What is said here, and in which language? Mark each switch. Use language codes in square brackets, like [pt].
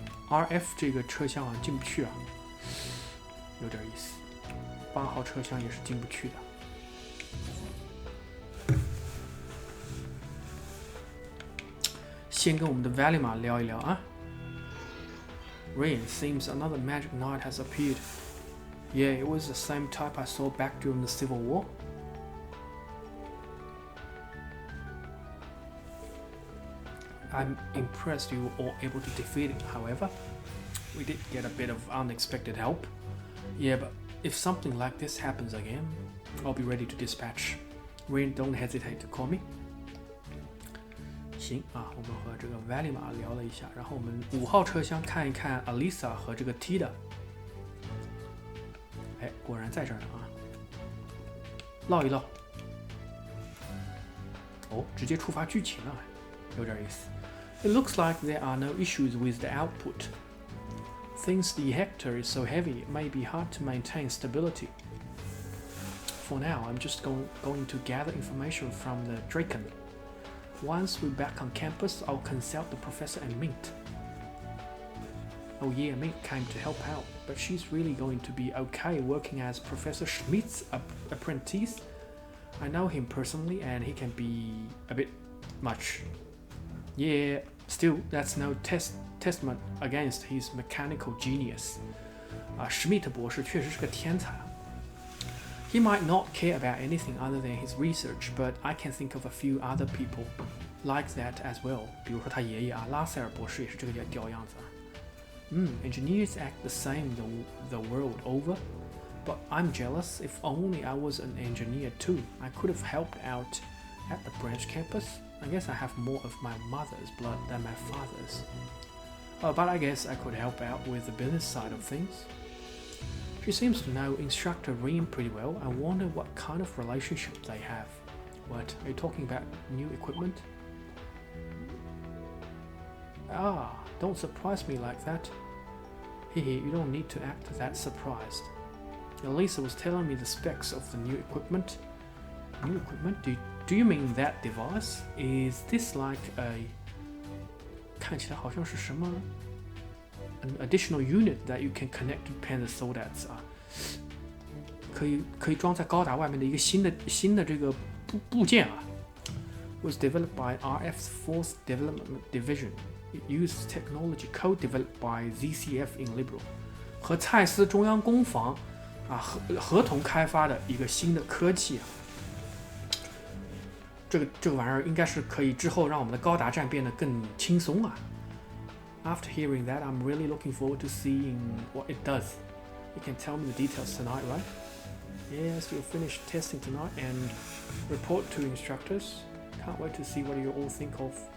[zh] RF 这个车厢啊进不去啊，有点意思。 8号车厢也是进不去的。先跟我们的 Valima 聊一聊啊。 [en] Rain, seems another magic knight has appeared. Yeah, it was the same type I saw back during the Civil War. I'm impressed you were all able to defeat it, however. We did get a bit of unexpected help. Yeah, but if something like this happens again, I'll be ready to dispatch. Rain, don't hesitate to call me. [zh] 行啊，我们和这个 Valima 聊了一下，然后我们5号车厢看一看 Alisa 和这个 Tida。哎，果然在这儿呢啊！唠一唠。哦，直接触发剧情了，有点意思。 [en] It looks like there are no issues with the output. Since the Hector is so heavy, it may be hard to maintain stability. For now, I'm just going to gather information from the Draken. Once we're back on campus, I'll consult the professor and Mint. Oh yeah, Mint came to help out, but she's really going to be okay working as Professor Schmidt's apprentice. I know him personally and he can be a bit much. Yeah, still, that's no testament against his mechanical genius. [zh] Schmidt 博士确实是个天才。 [en] He might not care about anything other than his research, but I can think of a few other people like that as well. [zh] 比如说他爷爷啊，拉塞尔博士也是这个屌样子啊。 [en] Engineers act the same the world over, but I'm jealous. If only I was an engineer too. I could have helped out at the branch campus. I guess I have more of my mother's blood than my father's. But I guess I could help out with the business side of things. She seems to know Instructor Reem pretty well. I wonder what kind of relationship they have. What, are you talking about new equipment? Don't surprise me like that. Hehe, you don't need to act that surprised. Elisa was telling me the specs of the new equipment. New equipment? Do you mean that device? Is this like a... [zh] 看起来好像是什么 [en] an additional unit that you can connect to Panzer Soldates [zh] 啊，可以装在高达外面的一个新的这个部件啊。 [en] Was developed by RF's 4th Development Division. It uses technology co-developed by ZCF in Liberal. [zh] 和蔡司中央工坊啊合同开发的一个新的科技啊。这个玩意儿应该是可以之后让我们的高达战变得更轻松啊。 [en] After hearing that, I'm really looking forward to seeing what it does. You can tell me the details tonight, right? Yes, you'll finish testing tonight and report to instructors. Can't wait to see what you all think of.